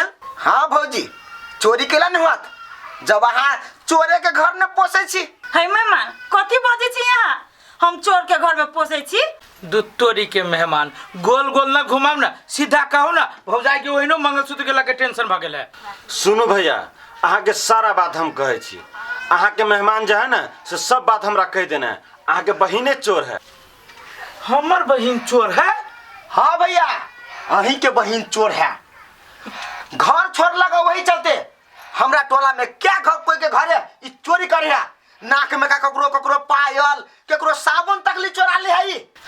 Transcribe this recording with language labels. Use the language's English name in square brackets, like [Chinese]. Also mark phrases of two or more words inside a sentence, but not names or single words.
[Maithili] हाँ भौजी चोरी केला नहीं हुआ जब अहाँ चोरे के घर में पोसे छी। है मेहमान कथी बजे छी यहाँ हम चोर के घर में पोसे छी। दूध तोरी के मेहमान गोल गोल ना घुमाओ ना सीधा कहो ना भौजाई के ओहिनो मंगलसूत्र के लगे टेंशन भ गेल है। सुनो भैया अहाँ के सारा बात हम कहै छी अहाँ के मेहमान जो है ना से सब बात हमरा कह देना है। अहाँ के बहिने चोर है। हमर बहिन चोर है। हाँ भैया अहीं के बहिन चोर है घर छोड़ लगा वही चलते हमरा टोला में क्या घर कोई के घर है ई चोरी करे है नाक में का ककरो पायल केकरो साबुन तक ली चोरा ले है।